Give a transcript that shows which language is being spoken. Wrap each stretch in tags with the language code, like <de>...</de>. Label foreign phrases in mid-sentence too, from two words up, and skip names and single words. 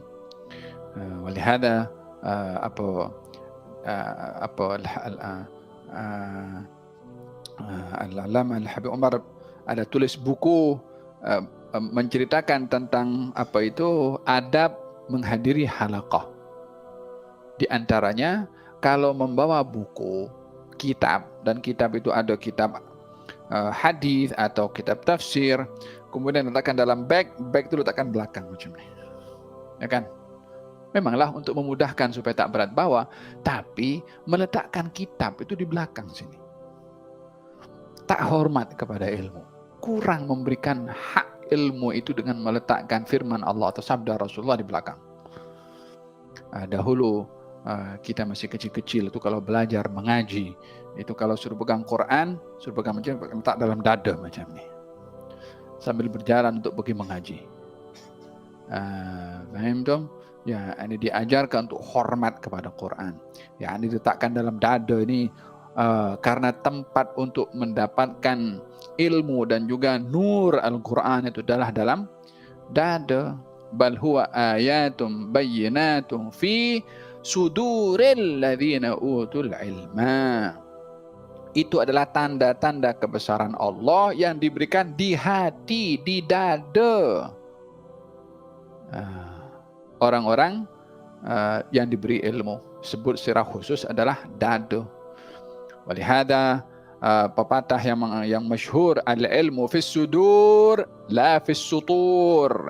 <ms>Walihada Al-Allamah Al-Habib Umar ada tulis buku menceritakan tentang adab menghadiri halaqah. Di antaranya kalau membawa buku, kitab, dan kitab itu ada kitab hadis atau kitab tafsir, kemudian letakkan dalam bag itu letakkan belakang macam ni. Ya kan? Memanglah untuk memudahkan supaya tak berat bawa, tapi meletakkan kitab itu di belakang sini. Tak hormat kepada ilmu. Kurang memberikan hak ilmu itu dengan meletakkan firman Allah atau sabda Rasulullah di belakang. Dahulu kita masih kecil-kecil itu kalau belajar mengaji, itu kalau suruh pegang Quran, suruh pegang macam letak dalam dada macam ni. Sambil berjalan untuk pergi mengaji. Faham tu? Ya, ini diajarkan untuk hormat kepada Quran. Ya, ini diletakkan dalam dada ini karena tempat untuk mendapatkan ilmu dan juga nur Al-Quran itu adalah dalam dada.</ms> <ar>بل هو آيات بينات في صدور الذين أوتوا العلم.</ar> <ms>Itu adalah tanda-tanda kebesaran Allah yang diberikan di hati, di dada orang-orang yang diberi ilmu. Sebut secara khusus adalah dada. Walihada pepatah yang masyhur,</ms> <ar>العلم في الصدور لا في السطور.</ar>